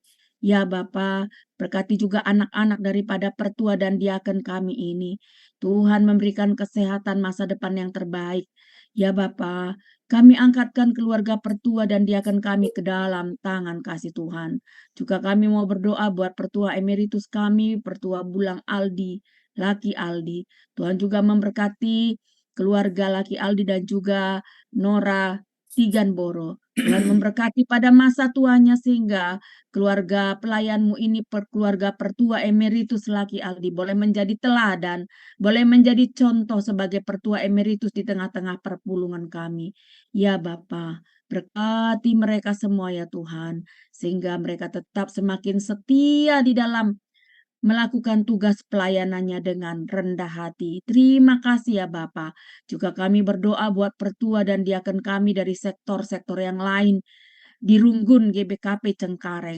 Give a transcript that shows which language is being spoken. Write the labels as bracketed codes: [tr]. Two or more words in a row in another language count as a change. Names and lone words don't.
[id] Ya Bapa, berkati juga anak-anak daripada pertua dan diaken kami ini. Tuhan memberikan kesehatan masa depan yang terbaik. Ya Bapa, kami angkatkan keluarga pertua dan diaken kami ke dalam tangan kasih Tuhan. Juga kami mau berdoa buat pertua emeritus kami, pertua Bulang Aldi, Laki Aldi. Tuhan juga memberkati keluarga Laki Aldi dan juga Nora Tiganboro. Tuhan memberkati pada masa tuanya, sehingga keluarga pelayan-Mu ini, keluarga pertua emeritus Laki Aldi, boleh menjadi teladan, boleh menjadi contoh sebagai pertua emeritus di tengah-tengah perpulungan kami. Ya Bapa, berkati mereka semua ya Tuhan, sehingga mereka tetap semakin setia di dalam melakukan tugas pelayanannya dengan rendah hati. Terima kasih ya Bapa. Juga kami berdoa buat pertua dan diaken kami dari sektor-sektor yang lain di Runggun GBKP Cengkareng.